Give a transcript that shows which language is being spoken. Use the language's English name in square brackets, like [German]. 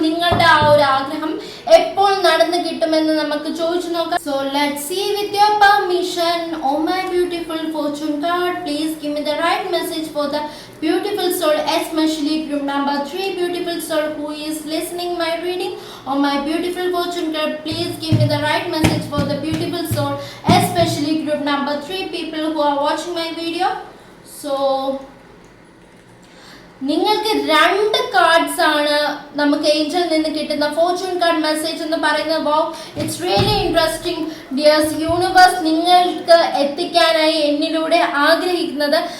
[Malayalam] നിങ്ങളുടെ ആ ഒരു ആഗ്രഹം എപ്പോൾ നടന്നു കിട്ടുമെന്ന് നമുക്ക് ചോദിച്ചു നോക്കാം. [English] So let's see with your permission. Oh my beautiful fortune card, please give me the right message for the beautiful soul, especially group number 3 beautiful soul who is listening my reading. Oh my beautiful fortune card, please give me the right message for the beautiful soul, especially group number 3 people who are watching my video. [Malayalam] So നിങ്ങൾക്ക് 2 cards ആണ് നമുക്ക് Angel നിന്ന് കിട്ടുന്ന Fortune card message എന്ന് പറയുന്നത്. [English] Wow, it's really interesting dears. [Malayalam] Universe നിങ്ങൾക്ക് എത്തിക്കാനായി എന്നിലൂടെ ആഗ്രഹിക്കുന്നത്.